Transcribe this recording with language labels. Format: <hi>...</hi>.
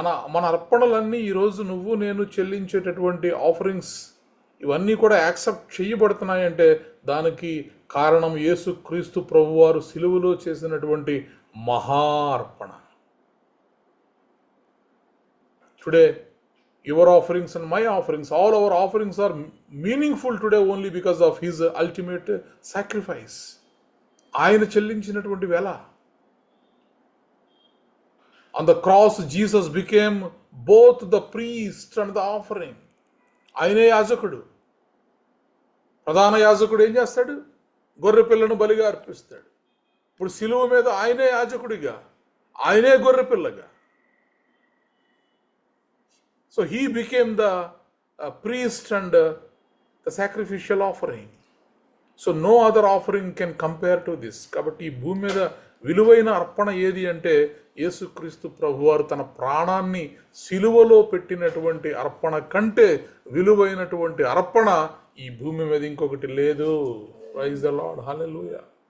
<te>మన అర్పణలన్నీ ఈరోజు నువ్వు నేను చెల్లించేటటువంటి ఆఫరింగ్స్ ఇవన్నీ కూడా యాక్సెప్ట్ చేయబడుతున్నాయంటే దానికి కారణం యేసుక్రీస్తు ప్రభువారు సిలువలో చేసినటువంటి మహా అర్పణ.</te> <en>Today your offerings and my offerings, all our offerings are meaningful today only because of his ultimate sacrifice.</en> <te>ఆయన చెల్లించినటువంటి వెల.</te> <en>On the cross Jesus became both the priest and the offering.</en> <te>ఆయనే యాజకుడు. ప్రధాన యాజకుడు ఏం చేస్తాడు? గొర్రె పిల్లను బలిగా అర్పిస్తాడు. ఇప్పుడు సిలువ మీద ఆయనే యాజకుడిగా, ఆయనే గొర్రె పిల్లగా.</te> <en>So he became the priest and the sacrificial offering. So no other offering can compare to this.</en> <te>కాబట్టి ఈ భూమి మీద విలువైన అర్పణ ఏది అంటే యేసుక్రీస్తు ప్రభువారు తన ప్రాణాన్ని సిలువలో పెట్టినటువంటి అర్పణ కంటే విలువైనటువంటి అర్పణ ఈ భూమి మీద ఇంకొకటి లేదు.</te> <en>Praise the Lord, hallelujah.</en>